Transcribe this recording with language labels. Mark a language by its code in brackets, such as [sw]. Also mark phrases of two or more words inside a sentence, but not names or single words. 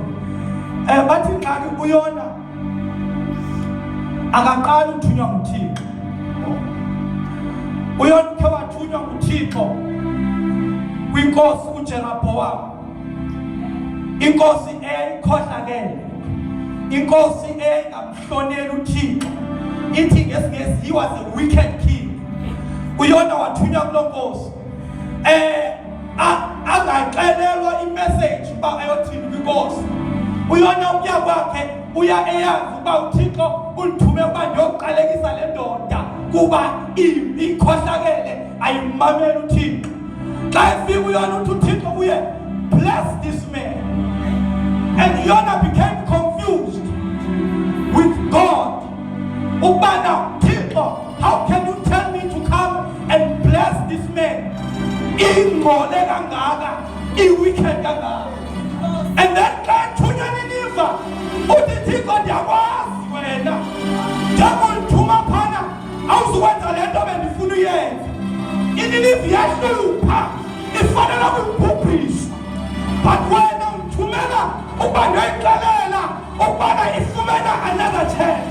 [xh] Bathi ingxaki uyona akaqala uthunywa nguThixo. Uyona uthe wathunywa nguThixo kwinkosi uJerobhowamu, inkosi eyayikhohlakele, inkosi engamhloneli uThixo. Ithi ngesingesi [en] he was a wicked king. Uyona wathunywa kulo nkosi angaxelelwa imessage uba ayothini kwinkosi. Uyona ukuya kwakhe uya eyazi uba uThixo ulithume uba ndiyoqalekisa le ndoda kuba ikhohlakele ayimameli uThixo. [xh] Xa efika uyona uthi uThixo uye [en] bless this man, and Yona became confused with God. [xh] Ubana Thixo, [en] how can you tell me to come and bless this man? [xh] Ingole kangaka, wicked kangaka. [en] And then God [xh] thunya iNiniva uthi Thixo ndiyakwazi wena ndiyamthuma phana awuzukwenza le nto bendifuna uyenza. iNiniva yahlupha ifanele ukubhubhisa, but wena uthumela ukuba ndiyayixelela ukubana ifumene [en] another chance.